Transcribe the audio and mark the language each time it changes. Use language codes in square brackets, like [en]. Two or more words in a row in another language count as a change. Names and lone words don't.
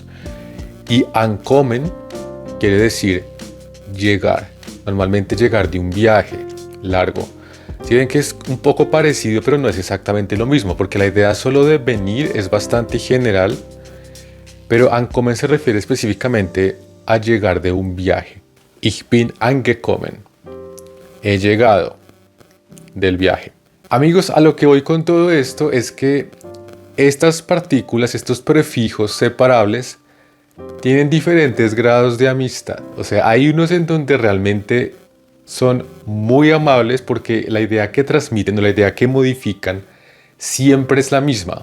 [es] Y ankommen quiere decir llegar, normalmente llegar de un viaje largo. Si ven que es un poco parecido, pero no es exactamente lo mismo, porque la idea solo de venir es bastante general, pero ankommen se refiere específicamente a llegar de un viaje. [de] Ich bin angekommen. [es] He llegado del viaje. Amigos, a lo que voy con todo esto es que estas partículas, estos prefijos separables, tienen diferentes grados de amistad. O sea, hay unos en donde realmente son muy amables porque la idea que transmiten o la idea que modifican siempre es la misma.